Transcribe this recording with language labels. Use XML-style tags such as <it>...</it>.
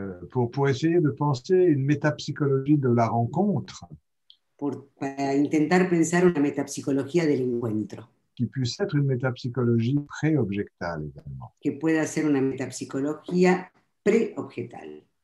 <fr>Pour essayer de penser une métapsychologie de la rencontre</fr> <es>Para intentar pensar una metapsicología del encuentro,</es> <fr>qui puisse être une métapsychologie pré-objectale également.</fr> <es>que pueda ser una metapsicología preobjetal.</es>